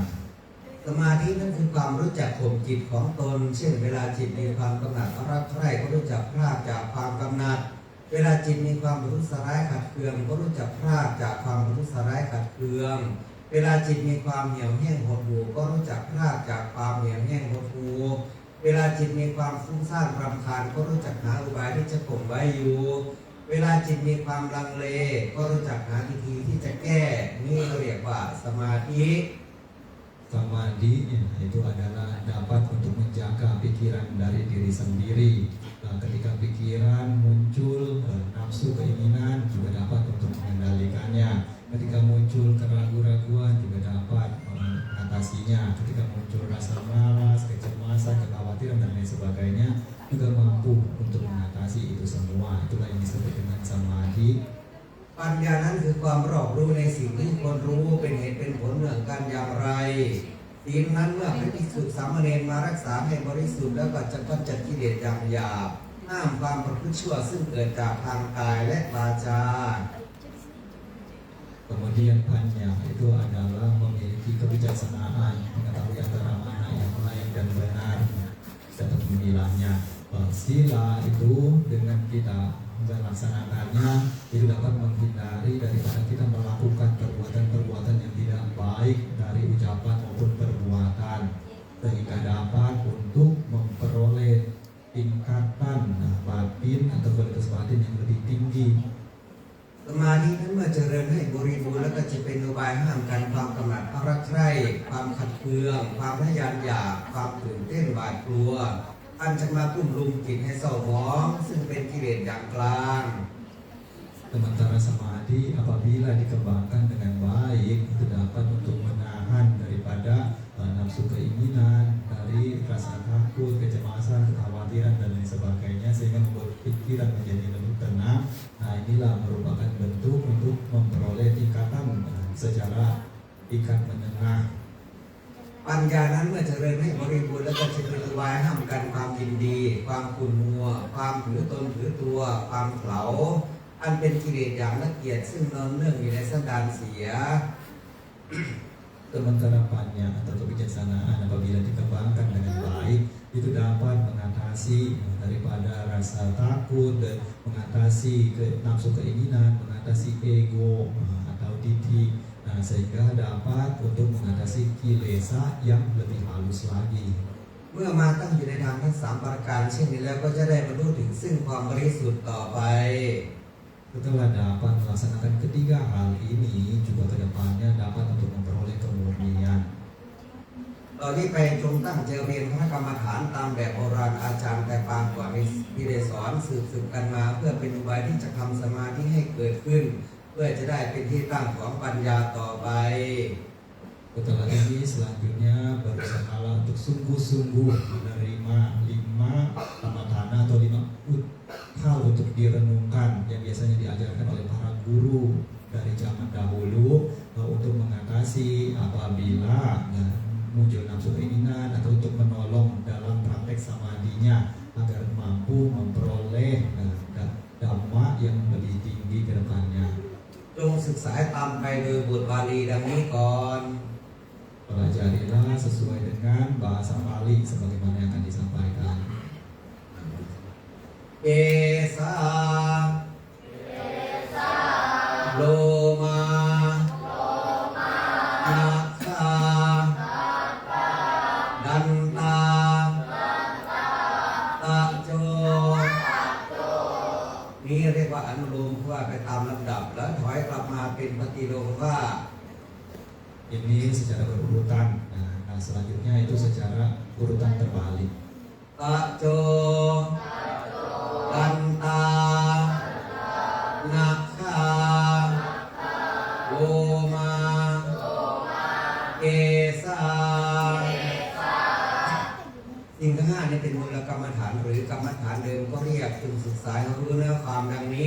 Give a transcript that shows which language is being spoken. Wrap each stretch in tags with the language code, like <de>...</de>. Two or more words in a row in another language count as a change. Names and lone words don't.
<th>สมาธินั้นคือความรู้จักข่มจิตของตนเช่นเวลาจิตมีความกำหนัดรักใคร่ก็รู้จักพรากจากความกำหนัดเวลาจิตมีความประทุษร้ายขัดเคืองก็รู้จักพรากจากความประทุษร้ายขัดเคืองเวลาจิตมีความเหี่ยวแห้งหดหู่ก็รู้จักพรากจากความเหี่ยวแห้งหดหู่เวลาจิตมีความฟุ้งซ่านรำคาญก็รู้จักหาอุบายที่จะข่มไว้อยู่เวลาจิตมีความลังเลก็รู้จักหาวิธีที่จะแก้นี่เรียกว่าสมาธิ</th> <id>Samadhi itu adalah dapat untuk menjaga pikiran dari diri sendiri. Nah, ketika pikiran muncul nafsu keinginan juga dapat untuk mengendalikannya. Ketika muncul keraguan-raguan juga dapat mengatasinya. Ketika muncul rasa malas, kecemasan, kekhawatiran dan lain sebagainya juga mampu untuk mengatasi itu semua. Itulah yang disebut dengan samadhi.</id> <th>ปัญญานั้นคือความรอบรู้ในสิ่งที่ควรรู้เป็นเหตุเป็นผลเรื่องกันอย่างไรศีลนั้นเมื่อพระภิกษุสามเณรมารักษาให้บริสุทธิ์แล้วก็จะกำจัดกิเลสอย่างหยาบห้ามความประพฤติชั่วซึ่งเกิดจากทางกายและวาจา</th> <id>Kemudian panya itu adalah memiliki kebijaksanaan, mengetahui antara mana yang baik dan benar. dapat memilahnya. Sila itu dengan kita melaksanakannya itu dapat menghindari daripada kita melakukan perbuatan-perbuatan yang tidak baik dari ucapan maupun perbuatan, sehingga dapat untuk memperoleh tingkatan batin atau kualitas batin yang lebih tinggi.</id> <th>สมาธินั้นเมื่อเจริญให้บริบูรณ์แล้วก็จะเป็นอุบายห้ามกันความกำหนัดความรักใคร่ความขัดเคืองความทะยานอยากความตื่นเต้นหวาดกลัวอันจะมากุ้มลุมจิตให้เศร้าหมองซึ่งเป็นกิเลสอย่างกลาง</th> <id>Sementara samadhi apabila dikembangkan dengan baik itu dapat untuk menahan daripada nafsu keinginan, dari rasa takut, kecemasan, kekhawatiran dan lain sebagainya, sehingga membuat pikiran menjadi lebih tenang. Nah, inilah merupakan bentuk untuk memperoleh tingkatan secara tingkat menengah.</id> <th>ปัญญานั้นเมื่อเจริญให้บริบูรณ์แล้วก็จะเป็นอุบายห้ามกันความยินดี ความขุ่นมัว ความถือตนถือตัว ความเขลาอันเป็นกิเลสอย่างละเอียดซึ่งนอนเนื่องอยู่ในสันดานเสีย</th> <id>Sementara panya atau kebijaksanaan apabila dikembangkan dengan baik itu dapat mengatasi daripada rasa takut dan mengatasi nafsu keinginan, mengatasi ego atau didi, sehingga dapat untuk mengatasi kilesa yang lebih halus lagi.</id> <th>เมื่อมาตั้งอยู่ในทางทั้งสามประการเช่นนี้แล้วก็จะได้บรรลุถึงซึ่งความบริสุทธิ์ต่อไป</th> <id>Setelah dapat melaksanakan ketiga hal ini, juga kedepannya dapat untuk memperoleh kemurnian.</id> <th>ตอนนี้ไปจงตั้งใจเรียนพระกรรมฐานตามแบบโบราณอาจารย์แต่ปางกว่าที่ได้สอนสืบกันมาเพื่อเป็นอุบายที่จะทำสมาธิให้เกิดขึ้น เพื่อจะได้เป็นที่ตั้งของปัญญาต่อไป</th> <id>Setelah ini selanjutnya berusahalah untuk sungguh-sungguh menerima 5 tamatana atau 5 hal untuk direnungkan yang biasanya diajarkan oleh para guru dari zaman dahulu untuk mengatasi apabila muncul nafsu keinginan atau untuk menolong dalam praktek samadhinya agar mampu memperoleh dhamma yang lebih tinggi ke depannya.</id> <th>จงศึกษาตามไปโดยบทบาลีดังนี้ก่อน</th> <id>Pelajarilah sesuai dengan bahasa Pali sebagaimana yang akan disampaikan.</id> <pi>เอสาโลมานาคาดันตาตะโจ</pi> <th>นี่เรียกว่าอนุโลมว่าไปตามลำดับแล้วถอยกลับมาเป็นปฏิโลมว่า</th> <id>Ini secara berurutan. Nah, selanjutnya itu secara urutan terbalik.</id> <pi>ตะโจดันตานาคาโลมาเอสา</pi> <th>สิ่งทั้งห้านี้เป็นมูลกรรมฐานหรือกรรมฐานเดิมก็เรียกจึงศึกษาให้รู้เนื้อความดังนี้</th>